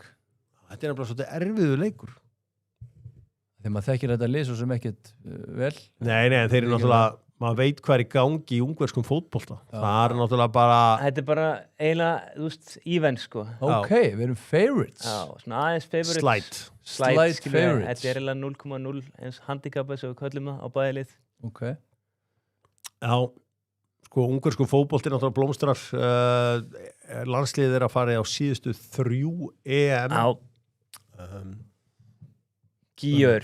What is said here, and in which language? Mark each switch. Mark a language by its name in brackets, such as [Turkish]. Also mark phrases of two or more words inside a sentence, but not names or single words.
[Icelandic] Þetta er nefnilega svolítið erfiðu leikur. Þegar maður þekkir þetta lið svo sem ekkert vel. Nei, en þeir eru náttúrulega, maður veit hvað er í gangi í ungverskum fótbolta. Það er náttúrulega bara... Þetta er bara eiginlega, þú veist, event, sko. Ok, við erum favorites. Já, svona aðeins favorites. [English] Slight favorites. [Icelandic] Þetta er eiginlega 0,0 eins handicapað sem við köllum það á bæðilið. Ok. Já, sko, ungverskum fótbolti náttúrulega blómstrar. Landsliðið er að fara á síðustu 3 EM. Gíur.